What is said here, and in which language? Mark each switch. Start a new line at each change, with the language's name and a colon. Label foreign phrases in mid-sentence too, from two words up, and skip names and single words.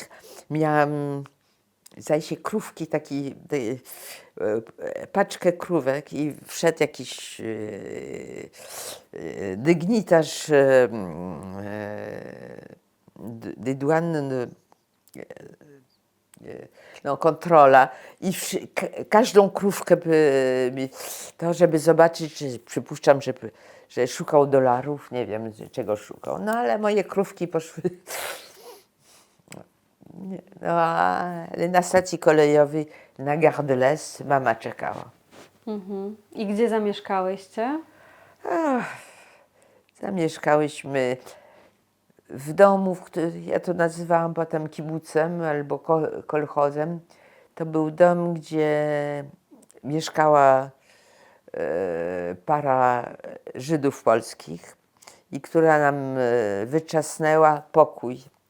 Polish: Miałam, zdaje się, krówki, paczkę krówek i wszedł jakiś dygnitarz dyduanny, no, kontrola i każdą krówkę żeby zobaczyć, czy przypuszczam, że szukał dolarów, nie wiem czego szukał, no ale moje krówki poszły. No, ale na stacji kolejowej na Gare de l'Est mama czekała. I gdzie zamieszkałyście? Zamieszkałyśmy w domu, ja to nazywałam potem kibucem albo kolchozem. To był dom, gdzie mieszkała para Żydów polskich i która nam wyczasnęła pokój.